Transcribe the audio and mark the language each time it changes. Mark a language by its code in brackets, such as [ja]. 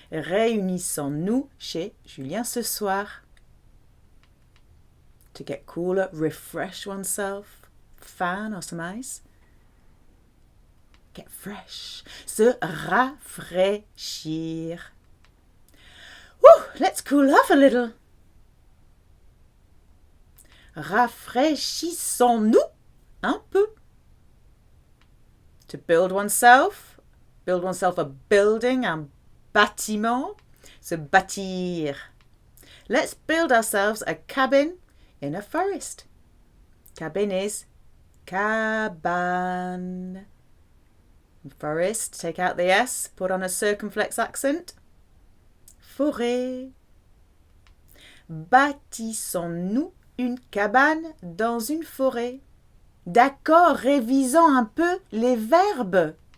[fr] Réunissons-nous chez Julien ce soir. [en] To get cooler, refresh oneself. Fan or some ice. Get fresh. Se rafraîchir. Woo, let's cool off a little. [fr] Rafraîchissons-nous un peu. [en] To build oneself a building, un bâtiment, se bâtir. Let's build ourselves a cabin in a forest. Cabin is cabane. Forest, take out the S, put on a circumflex accent. [fr] Forêt. Bâtissons-nous une cabane dans une forêt. D'accord, révisons un peu les verbes.